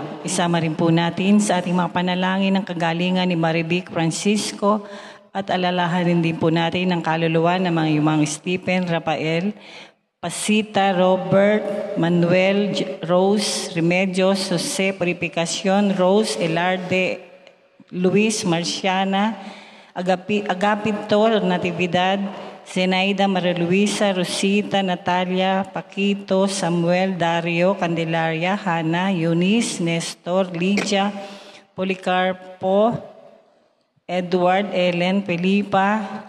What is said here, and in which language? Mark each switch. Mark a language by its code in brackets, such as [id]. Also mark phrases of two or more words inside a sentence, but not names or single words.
[tl] Isama rin po natin sa ating mga panalangin ng kagalingan ni Marivic Francisco at alalahanin din po natin ang kaluluwa ng mga Yumang Stephen, Rafael, Pasita, Robert, Manuel, Rose, Remedios, Jose, Purificación, Rose, Elarde, Luis, Marciana, Agapito, Natividad, Zenaida, Maria Luisa, Rosita, Natalia, Paquito, Samuel, Dario, Candelaria, Hana, Eunice, Nestor, Lydia, Policarpo, Edward, Ellen, Felipa,